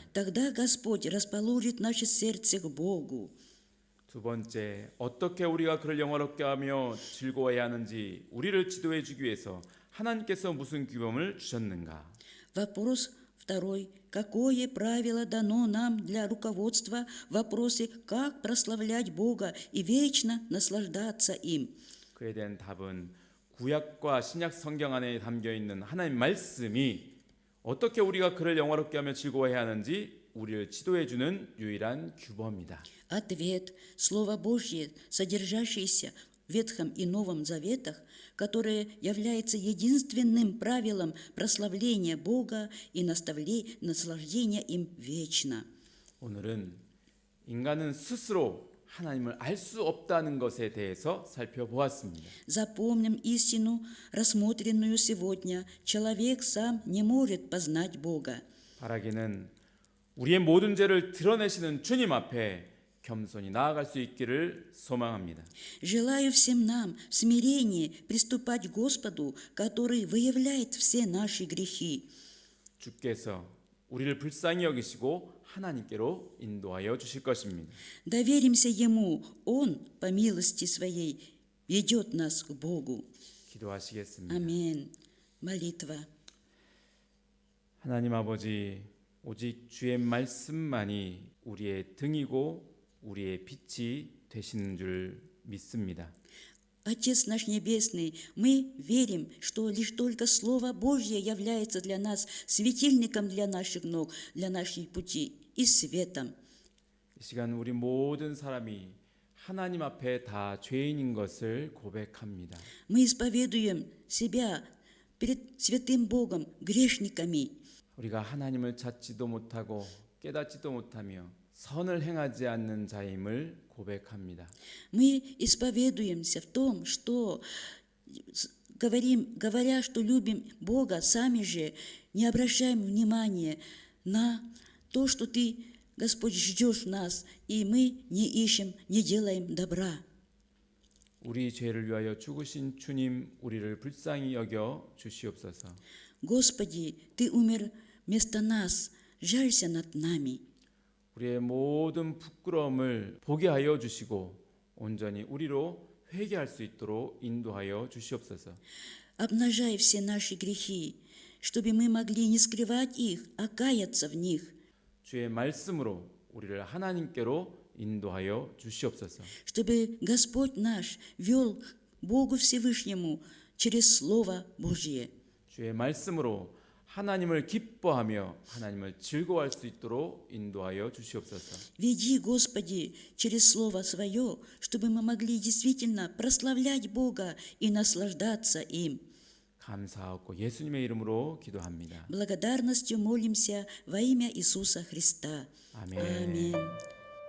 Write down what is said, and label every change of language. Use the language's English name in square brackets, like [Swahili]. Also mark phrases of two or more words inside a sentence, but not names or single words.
[Russian] Тогда Господь расположит наше сердце к Богу. [Korean] 두 번째, 어떻게 우리가 그를 영화롭게 하며 즐거워해야 하는지 우리를 지도해 주기 위해서 하나님께서 무슨 규범을 주셨는가? [Russian] Вопрос второй. Какое правило дано нам для руководства в вопросе, как прославлять Бога и вечно наслаждаться им? [Korean] 그에 대한 답은 구약과 신약 성경 안에 담겨 있는 하나님 말씀이 어떻게 우리가 그를 영화롭게 하며 즐거워해야 하는지 우리를 지도해 주는 유일한 규범입니다. [Russian] Ответ – Слово Божье, содержащееся в Ветхом и Новом Заветах, которое является единственным правилом прославления Бога и наслаждения им вечно. [Korean] 오늘은 인간은 스스로 하나님을 알 수 없다는 것에 대해서 살펴보았습니다. [Russian] Запомним истину, рассмотренную сегодня. Человек сам не может познать Бога. [Korean] 바라기는 우리의 모든 죄를 드러내시는 주님 앞에 겸손히 나아갈 수 있기를 소망합니다. [Russian] Желаю всем нам в смирении приступать к Господу, который выявляет все наши грехи. [Korean] 주께서 우리를 불쌍히 여기시고 하나님께로 인도하여 주실 것입니다. [Russian] Доверимся Ему, Он, по милости Своей, ведет нас к Богу. [Korean] 기도하시겠습니다. [Russian] Аминь. Молитва. [Korean] 하나님 아버지, 오직 주의 말씀만이 우리의 등이고 우리의 빛이 되시는 줄 믿습니다. [Russian] Отец наш Небесный, мы верим, что лишь только Слово Божье является для нас светильником для наших ног, для наших путей и светом. [Korean] 이 시간 우리 모든 사람이 하나님 앞에 다 죄인인 것을 고백합니다. [Russian] Мы исповедуем себя перед святым Богом грешниками. [Korean] 우리가 하나님을 찾지도 못하고 깨닫지도 못하며 선을 행하지 않는 자임을 고백합니다. [Russian] Мы исповедуемся в том, что говоря, что любим Бога, сами же не обращаем внимания на то, что Ты, Господь, ждешь нас, и мы не ищем, не делаем добра. [Korean] 우리 죄를 위하여 죽으신 주님, 우리를 불쌍히 여겨 주시옵소서. [Russian] Господи, Ты умер вместо нас, жалься над нами. [Korean] 우리의 모든 부끄러움을 보게 하여 주시고 온전히 우리로 회개할 수 있도록 인도하여 주시옵소서. [Russian] Обнажай все наши грехи, чтобы мы могли не скрывать их, а каяться в них, [Korean] 주의 말씀으로 우리를 하나님께로 인도하여 주시옵소서. [Russian] чтобы Господь наш вел к Богу Всевышнему через Слово Божье. [Korean] 주의 말씀으로 하나님을 기뻐하며 하나님을 즐거워할 수 있도록 인도하여 주시옵소서. [Russian] Веди, Господи, через Слово Свое, чтобы мы могли действительно прославлять Бога и наслаждаться им. [Korean] 감사하고 예수님의 이름으로 기도합니다. [Russian] Благодарностью молимся во имя Иисуса Христа. [Korean] 아멘. [Russian] Аминь.